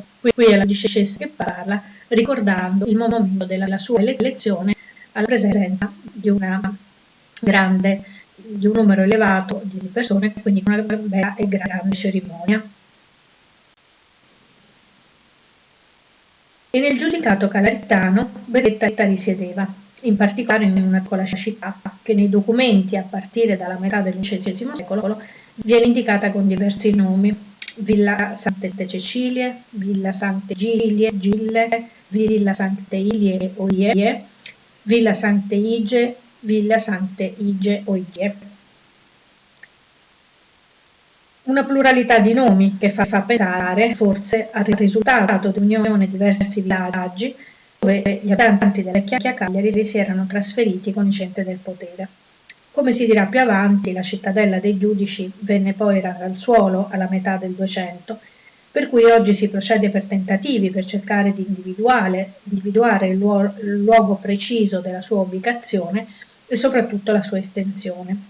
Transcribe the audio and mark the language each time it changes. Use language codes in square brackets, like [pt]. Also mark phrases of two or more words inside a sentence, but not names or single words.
[it] Qui è la giudicessa che parla, ricordando il momento della sua elezione alla presenza di una grande di un numero elevato di persone, quindi una bella e grande cerimonia. E nel giudicato calaritano Benedetta risiedeva, in particolare in una piccola città che nei documenti a partire dalla metà dell'XI secolo viene indicata con diversi nomi: Villa Sante Cecilie, Villa Sante Gille, Villa Sante Ilie Oie, Villa Sante Ige, Villa Sante Ige Oie. Una pluralità di nomi che fa pensare forse al risultato di un'unione di diversi villaggi dove gli abitanti della vecchia Cagliari si erano trasferiti con i centri del potere. Come si dirà più avanti, la cittadella dei giudici venne poi rasa al suolo alla metà del 200, per cui oggi si procede per tentativi per cercare di individuare il luogo preciso della sua ubicazione e soprattutto la sua estensione.